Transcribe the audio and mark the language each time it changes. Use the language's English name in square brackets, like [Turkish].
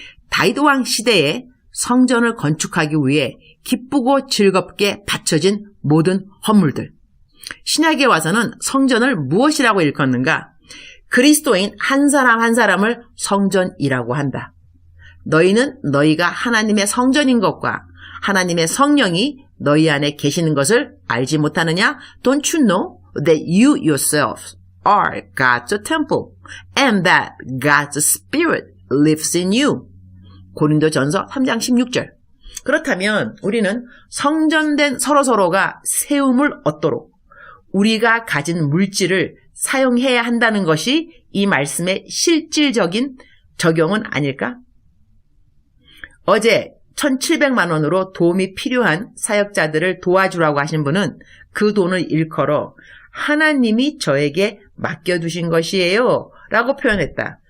[Korean] 다윗 왕 시대에 성전을 건축하기 위해 기쁘고 즐겁게 바쳐진 모든 헌물들. 신약에 와서는 성전을 무엇이라고 일컫는가? 그리스도인 한 사람 한 사람을 성전이라고 한다. 너희는 너희가 하나님의 성전인 것과 하나님의 성령이 너희 안에 계시는 것을 알지 못하느냐? [English] Don't you know that you yourselves are God's temple and that God's Spirit lives in you? [Korean] 고린도전서 3장 16절. 그렇다면 우리는 성전된 서로서로가 세움을 얻도록 우리가 가진 물질을 사용해야 한다는 것이 이 말씀의 실질적인 적용은 아닐까? 어제 1,700만 원으로 도움이 필요한 사역자들을 도와주라고 하신 분은 그 돈을 일컬어 하나님이 저에게 맡겨두신 것이에요 라고 표현했다.